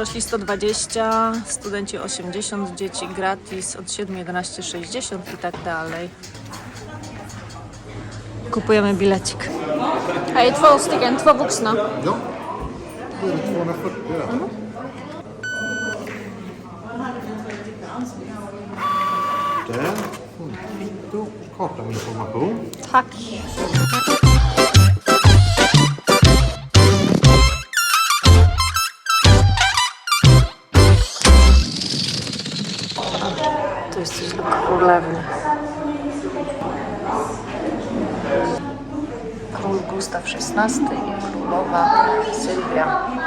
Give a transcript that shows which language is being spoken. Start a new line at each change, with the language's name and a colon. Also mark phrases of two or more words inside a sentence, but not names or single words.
Polish: 120, studenci 80, dzieci gratis od 7, 11, 60 i tak dalej. Kupujemy bilecik.
Swedish: Hej, 2 stycken, 2 vuxna. Ja, då är det 240 där. Där får ni kvitto, karta med information. Tack.
Polish: To jest coś dla królewny. Król Gustaw XVI i królowa Sylwia.